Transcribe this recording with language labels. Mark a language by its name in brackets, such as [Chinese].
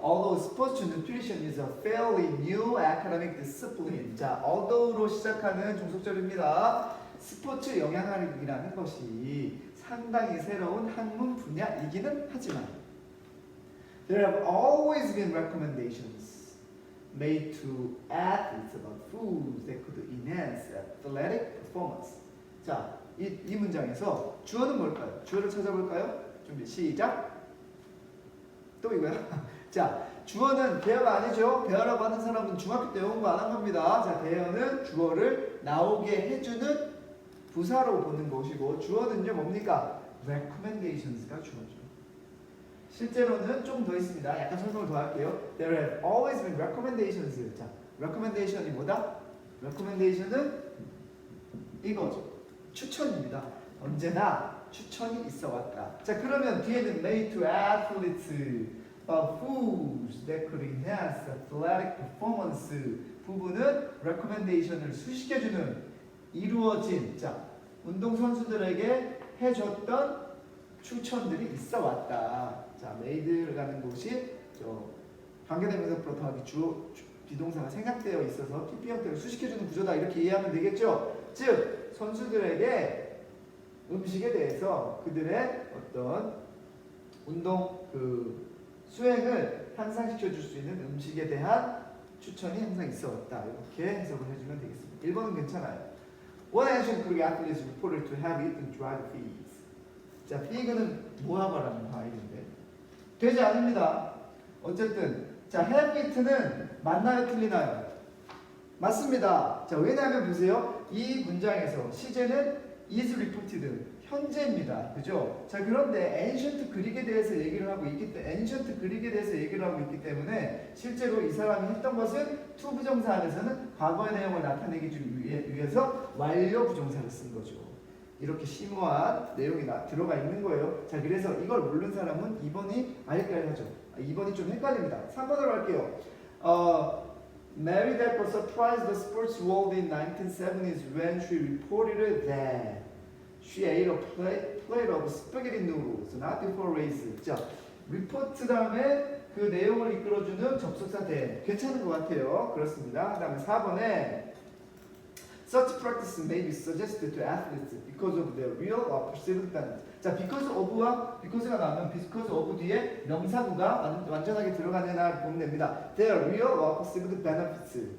[English] Although sports nutrition is a fairly new academic discipline. [Korean] 자, although로 시작하는 종속절입니다. 스포츠 영양학이라는 것이 상당히 새로운 학문 분야이기는 하지만 [English] There have always been recommendations made to athletes about foods that could enhance athletic performance. [Korean] 자, 이 문장에서 주어는 뭘까요? 주어를 찾아볼까요? 준비 시작. 또 이거야. 자, 주어는 대어가 아니죠. 대어라고 하는 사람은 중학교 때 외운 거 안 한 겁니다. 자, 대어는 주어를 나오게 해주는 부사로 보는 것이고 주어는요 뭡니까? recommendations가 주어죠. 실제로는 좀 더 있습니다. 약간 설명을 더 할게요. [English] There have always been recommendations. [Korean] 자, recommendation이 뭐다? recommendation은 이거죠. 추천입니다. 언제나 추천이 있어 왔다. 자, 그러면 뒤에는 [English] made to athletes about foods that could enhance athletic performance [Korean] 부분은 recommendation을 수식해주는 이루어진 자 운동선수들에게 해줬던 추천들이 있어 왔다. 자, made를 가는 곳이 관계대명사 플러스 더하기 주어 비동사가 생략되어 있어서 PP 형태를 수식해주는 구조다 이렇게 이해하면 되겠죠. 즉 선수들에게 음식에 대해서 그들의 어떤 운동 수행을 향상시켜 줄 수 있는 음식에 대한 추천이 항상 있어 왔다. 이렇게 해석을 해주면 되겠습니다. 1번은 괜찮아요. [English] One ancient Greek athlete is reported to have eaten dried figs. [Korean] 자, fig는 무화과라는 과일인데 되지 않습니다. 어쨌든 자, have eaten은 맞나요? 틀리나요? 맞습니다. 자, 왜냐하면 보세요. 이 문장에서 시제는 is reported 현재입니다. 그죠? 자, 그런데 ancient 그릭에 대해서 얘기를 하고 있기 때문에 ancient 그릭에 대해서 얘기를 하고 있기 때문에 실제로 이 사람이 했던 것은 to 부정사 안에서는 과거의 내용을 나타내기 위해서 완료 부정사를 쓴 거죠. 이렇게 심오한 내용이 들어가 있는 거예요. 자, 그래서 이걸 모르는 사람은 2번이 헷갈리죠. 2번이 좀 헷갈립니다. 3번으로 할게요. [English] Mary that was surprised the sports world in 1970s when she reported that she ate a plate of spaghetti noodles not before race. [Korean] 자, report 다음에 그 내용을 이끌어주는 접속사 대 괜찮은 것 같아요. 그렇습니다. 그 다음에 4번에 [English] Such practice may be suggested to athletes because of their real or perceived benefits. [Korean] 자, because of와 because가 나오면 because of 뒤에 명사구가 완전하게 들어가느냐 보면 됩니다. [English] Their real or perceived benefits.